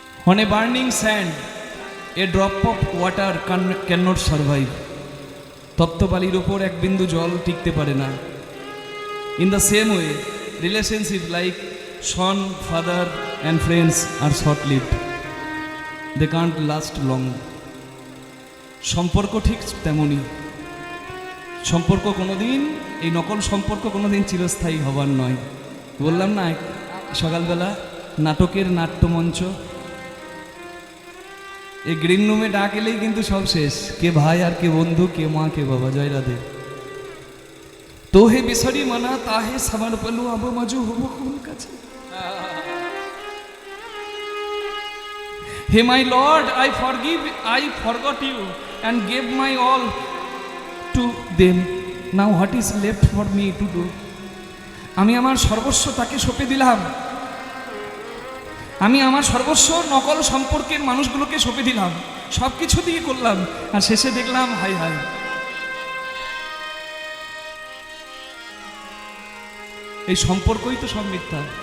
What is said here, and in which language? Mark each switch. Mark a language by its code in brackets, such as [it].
[en] On a burning sand, a drop of water cannot survive. [bn] তপ্ত বালির উপর এক বিন্দু জল টিকতে পারে না। [en] In the same way, relationship like son, father and friends are short-lived. They can't last long. [bn] সম্পর্ক ঠিক তেমনই। সম্পর্ক কোনোদিন, এই নকল সম্পর্ক কোনোদিন চিরস্থায়ী হবার নয়। বললাম না সকালবেলা নাটকের নাট্যমঞ্চ, এই গ্রিন রুমে ডাক এলেই কিন্তু সব শেষ। কে ভাই আর কে বন্ধু, কে মা কে বাবা। জয় রাধে। তো হে বিসরি মানা তাহে সামার পালু আব মাজু হব কোন কাছে। [en] হে my lord, I forgot you and gave my all to them. Now what is left for me to do? [bn] আমি আমার সর্বস্ব তাকে সঁপে দিলাম। আমি আমার সর্বস্ব নকল সম্পর্কের মানুষগুলোকে সঁপে দিলাম, সব কিছু দিয়ে করলাম, আর শেষে দেখলাম হাই হাই। এই সম্পর্কই তো সব মিথ্যা।